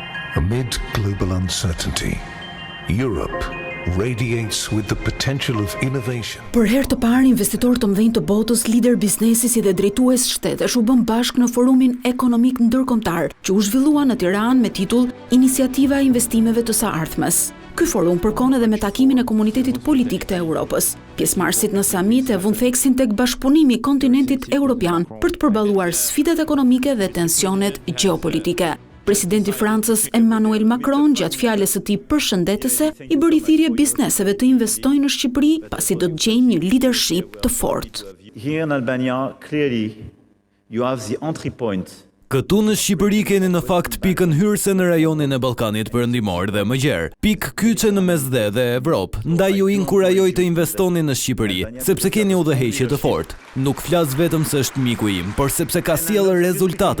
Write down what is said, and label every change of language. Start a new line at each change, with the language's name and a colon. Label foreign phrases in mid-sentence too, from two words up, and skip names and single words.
English: Amid global uncertainty, Europe radiates with the potential of innovation.
Albanian: Për herë të parë, investitorë të mëdhenj të botës, lider biznesi si dhe drejtues shtetesh u bën bashkë në forumin ekonomik ndërkombëtar, që u zhvillua në Tiranë me titull Iniciativa e investimeve të së ardhmes. Ky forum përkon edhe me takimin e komunitetit politik të Europës. Pjesëmarrësit në samit e vënë theksin tek bashkëpunimi i kontinentit evropian për të përballuar sfidat ekonomike dhe tensionet gjeopolitike. Presidenti Francës Emmanuel Macron gjatë fjalës së tij përshëndetëse i bëri thirrje bizneseve të investojnë në Shqipëri pasi do të gjejnë një leadership të fortë.
English: Here in Albania, clearly you have the entry point.
Albanian: Këtu në Shqipëri keni në fakt pikën hyrëse në rajonin e Ballkanit Perëndimor dhe më gjerë, pikë kyçe në Mesdhe dhe Evropë, ndaj ju inkurajoj të investoni në Shqipëri, sepse keni udhëheqje të fortë. Nuk flas vetëm se është miku im, por sepse ka sjellë rezultate.